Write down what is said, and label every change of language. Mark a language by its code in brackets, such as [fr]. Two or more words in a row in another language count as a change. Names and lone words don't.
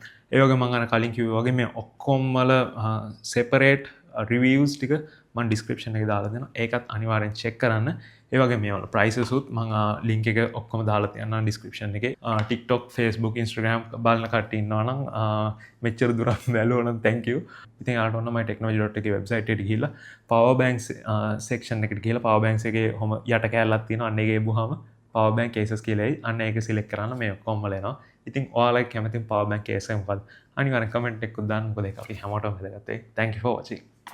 [si] ඒ වගේ මම අර කලින් කිව්වා වගේ මේ ඔක්කොම වල [en] separate reviews [si] ටික මම ඩිස්ක්‍රිප්ෂන් එකේ දාලා දෙනවා. ඒකත් අනිවාර්යෙන් චෙක් කරන්න. ඒ වගේ මේවල ප්‍රයිසස් උත් මම ලින්ක් එක ඔක්කොම දාලා තියන්නම් ඩිස්ක්‍රිප්ෂන් එකේ. TikTok, Facebook, Instagram බලන කට්ටිය ඉන්නවා නම් මෙච්චර දුරක් බැලුවා නම් [en] thank you. [si] ඉතින් යාලට ඔන්න my technology.lk වෙබ්සයිට් එකට ගිහිල්ලා [en] power banks section [si] එකට ගිහිල්ලා [en] power banks [si] එකේ ඔහම යට කෑල්ලක් තියෙනවා. අන්න ඒකේ ගිහුවාම [en] power bank cases [si] කියලා එයි. අන්න ඒක select කරන්න මේ ඔක්කොම වල එනවා. ඉතින් ඔයාලා කැමති [en] power bank case [si] එක මොකද්ද? අනිවාර්යෙන් comment එකක් දාන්න. මොකද ඒක අපි හැමෝටම වැදගත්. [en] Thank you for watching.